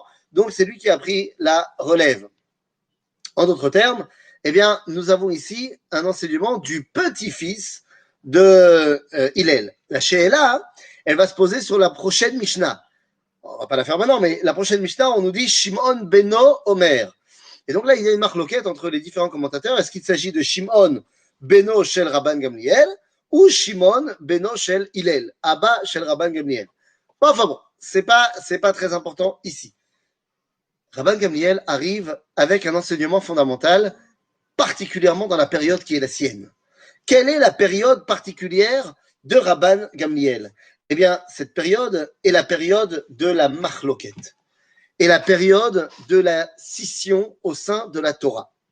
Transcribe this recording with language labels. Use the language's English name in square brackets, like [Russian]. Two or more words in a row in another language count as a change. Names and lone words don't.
[French] Donc, c'est lui qui a pris la relève. En d'autres termes, eh bien, nous avons ici un enseignement du petit-fils de Hillel. La She'ela, elle va se poser sur la prochaine Mishnah. On ne va pas la faire maintenant, mais la prochaine Mishnah, on nous dit [Hebrew] שמעון בנו אומר. [French] Et donc là, il y a une marloquette entre les différents commentateurs. Est-ce qu'il s'agit de [Hebrew] שמעון בנו של רבן גמליאל [French] ou [Hebrew] שמעון בנו של הלל, אבא של רבן גמליאל? [French] Enfin bon, c'est pas très important ici. Rabban Gamliel arrive avec un enseignement fondamental, particulièrement dans la période qui est la sienne. Quelle est la période particulière de Rabban Gamliel? Eh bien, cette période est la période de la machloket, et la période de la scission au sein de la Torah.